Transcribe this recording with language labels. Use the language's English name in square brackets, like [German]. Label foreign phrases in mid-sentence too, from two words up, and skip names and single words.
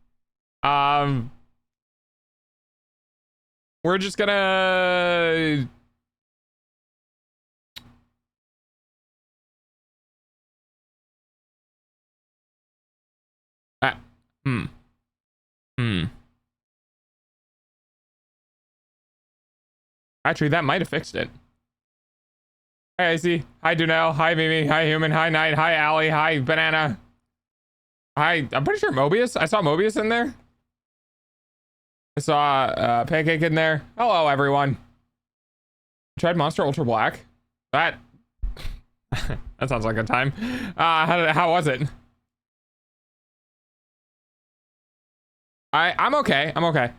[English] We're just gonna Hmm. Actually, that might have fixed it. Hi, Icy. Hi, Dunel. Hi, Mimi. Hi, Human. Hi, Knight. Hi, Allie. Hi, Banana. Hi, I'm pretty sure Mobius. I saw Mobius in there. I saw Pancake in there. Hello, everyone. Tried Monster Ultra Black. That that sounds like a time. How was it? I'm okay. I'm okay.